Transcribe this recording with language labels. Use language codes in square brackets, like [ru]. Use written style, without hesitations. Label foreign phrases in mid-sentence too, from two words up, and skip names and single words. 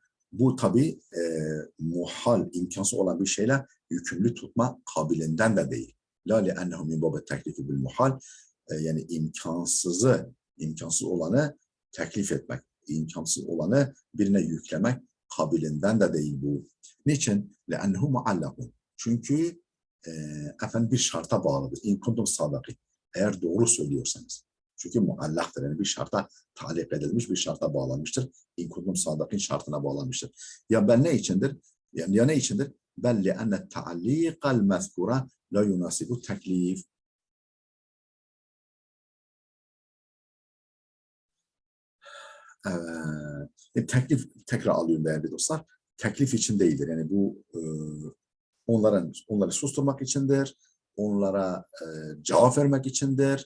[tr] Bu tabi muhal, imkansız olan bir şeyle yükümlü tutma kabiliğinden de değil. [ar] لا لأنهم من باب تكليف بالمحال. [tr] Yani imkansız olanı teklif etmek, imkansız olanı birine yüklemek kabiliğinden de değil bu. Niçin? [ar] لَأَنَّهُ مُعَلَّقٌ. [tr] Çünkü bir şarta bağlıdır. [ar] إن كنتم صادقين. [tr] Eğer doğru söylüyorsanız. Çünkü muallaktır. Yani bir şarta talik edilmiş, bir şarta bağlanmıştır. [ar] إن كنتم صادقين [tr] şartına bağlanmıştır. Ya ben ne içindir? Ya ne içindir? [ar] بَلْ لِأَنَّ التَّعْلِيقَ الْمَذْكُرَ لَا يُنَاسِبُ التَّكْلِيفِ. [tr] Teklif, tekrar alıyorum değerli dostlar. Teklif için değildir. Yani bu onları susturmak içindir. Onlara cevap vermek içindir.